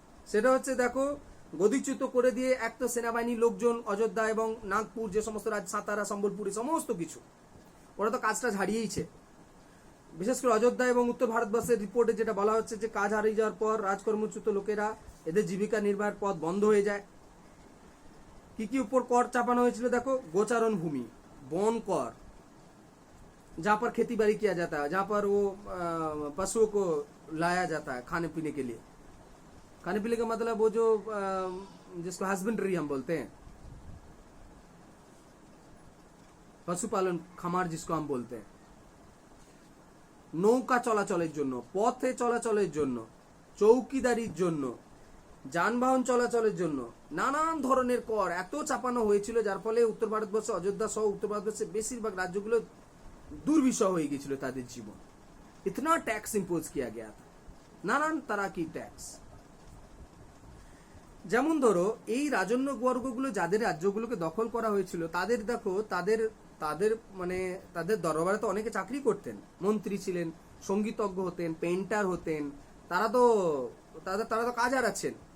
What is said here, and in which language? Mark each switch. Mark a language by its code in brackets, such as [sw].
[bn] সেটা হচ্ছে দেখো, গদিচ্যুত করে দিয়ে এক তো সেনাবাহিনীর লোকজন অযোধ্যা এবং নাগপুর যে সমস্ত সাতারা সম্বলপুরি সমস্ত কিছু ওরা তো কাজটা হারিয়েইছে। বিশেষ করে অযোধ্যা এবং উত্তর ভারতবর্ষের রিপোর্টে যেটা বলা হচ্ছে যে কাজ হারিয়ে যাওয়ার পর রাজকর্মচ্যুত লোকেরা এদের জীবিকা নির্বাহের পথ বন্ধ হয়ে যায়। কি উপর কর চাপানো হয়েছিল দেখো, গোচারণ ভূমি, [hi] वन कर, जहां पर खेती बाड़ी किया जाता है, जहां पर वो पशुओं को लाया जाता है खाने पीने के लिए। खाने पीने का मतलब वो जो जिसको हस्बेंड्री हम बोलते हैं, [bn] পশুপালন খামার [hi] जिसको हम बोलते हैं, [bn] নৌকা চলাচলের জন্য, পথে চলাচলের জন্য, চৌকিদারির জন্য, যানবাহন চলাচলের জন্য নানান ধরনের কর এত চাপানো হয়েছিল, যার ফলে উত্তর ভারতবর্ষে অযোধ্যা সহ উত্তর ভারতবর্ষের বেশিরভাগ রাজ্যগুলো দুর্বিষহ হয়ে গিয়েছিল তাদের জীবন। [hi] इतना टैक्स इम्पोज किया गया था, নানান तरह की टैक्स। [bn] যেমন ধরো এই রাজন্য বর্গগুলো যাদের রাজ্যগুলোকে দখল করা হয়েছিল, তাদের দেখো তাদের তাদের মানে তাদের দরবারে তো অনেকে চাকরি করতেন, মন্ত্রী ছিলেন, সঙ্গীতজ্ঞ হতেন, পেন্টার হতেন, তারা তো কাজ হারাচ্ছেন।